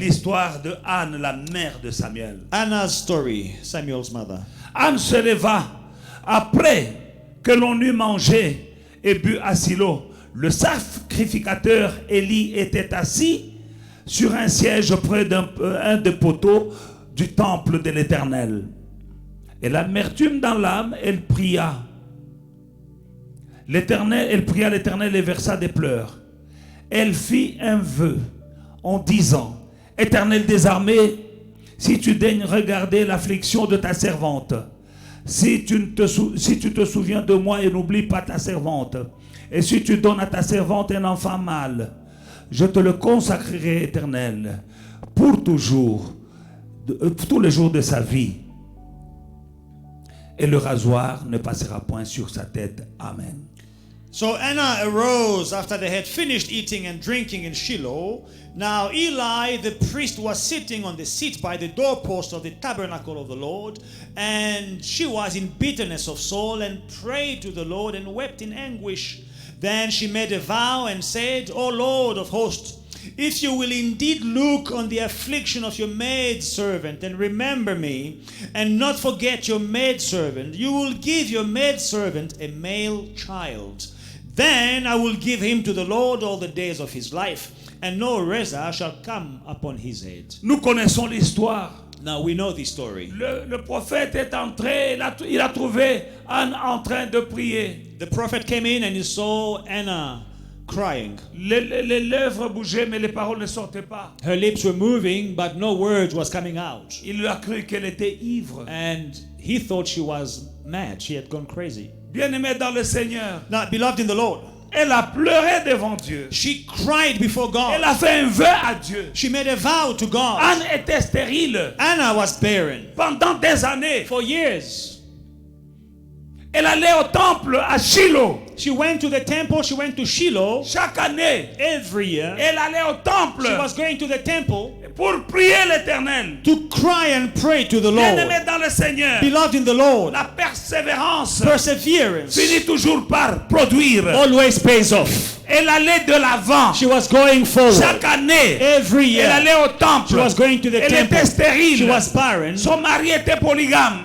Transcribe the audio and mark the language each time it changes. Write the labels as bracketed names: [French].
[French] L'histoire de Anne, la mère de Samuel. [English] Anna's story, Samuel's mother. [French] Anne se leva après que l'on eut mangé et bu à Silo. Le sacrificateur Élie était assis sur un siège près un des poteaux du temple de l'Éternel. Et l'amertume dans l'âme, elle pria l'Éternel et versa des pleurs. Elle fit un vœu en disant, Éternel des armées, si tu daignes regarder l'affliction de ta servante, si tu te souviens de moi et n'oublie pas ta servante, et si tu donnes à ta servante un enfant mâle, je te le consacrerai, Éternel, pour toujours, tous les jours de sa vie. Et le rasoir ne passera point sur sa tête. Amen. [English] So Anna arose after they had finished eating and drinking in Shiloh. Now Eli the priest was sitting on the seat by the doorpost of the tabernacle of the Lord, and she was in bitterness of soul and prayed to the Lord and wept in anguish. Then she made a vow and said, O Lord of hosts, if you will indeed look on the affliction of your maidservant and remember me, and not forget your maidservant, you will give your maidservant a male child. Then I will give him to the Lord all the days of his life, and no razor shall come upon his head. [French] Nous connaissons l'histoire. [English] Now we know this story. [French] Le prophète est entré, il a trouvé Anne en train de prier. [English] The prophet came in and he saw Anna crying. [French] Les lèvres bougeaient, mais les paroles ne sortaient pas. [English] Her lips were moving, but no words was coming out. [French] Il a cru qu'elle était ivre. [English] And he thought she was mad. She had gone crazy. [French] Bien-aimé dans le Seigneur, [English] Now, beloved in the Lord, [French] elle a pleuré devant Dieu. [English] she cried before [French] Elle [English] God. [French] a fait un vœu à Dieu. [English] She made a vow to God. [French] Anne était stérile [English] Anna was barren [French] pendant des années. [English] for years. [French] Elle allait au temple à Shiloh. [English] She went to the temple. She went to Shiloh [French] Chaque année, [English] every year. [French] elle allait au temple [English] She was going to the temple [French] pour prier l'Éternel. [English] to cry and pray to the Lord. [French] Bien-aimé dans le Seigneur, [English] Beloved in the Lord, [French] la persévérance [English] perseverance [French] finit toujours par produire. [English] always pays off. [French] Elle allait de l'avant. [English] She was going forward [French] Chaque année, [English] every [French] elle [English] year. [French] allait au temple. [English] She was going to the [French] Elle [English] temple. [French] était stérile. [English] She was barren. [French] Son mari était polygame.